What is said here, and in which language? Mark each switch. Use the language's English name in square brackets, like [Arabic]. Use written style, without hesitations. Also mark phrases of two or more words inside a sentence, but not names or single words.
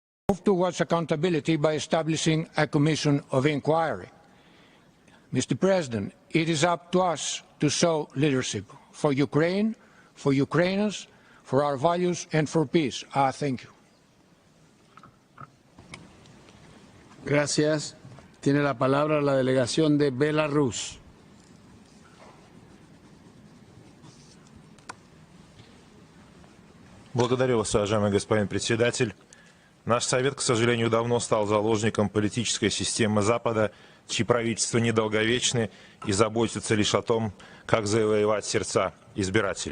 [English] move towards accountability by establishing a commission of inquiry. Mr. President, it is up to us to show leadership for Ukraine, for Ukrainians, for our values and for peace. Thank you. [Spanish] Gracias. Tiene la palabra la delegación de Belarus. [Russian] Благодарю вас, уважаемый господин председатель. Наш Совет, к сожалению, давно стал заложником политической системы Запада, чьи правительства недолговечны и заботятся лишь о том, как завоевать сердца избирателей.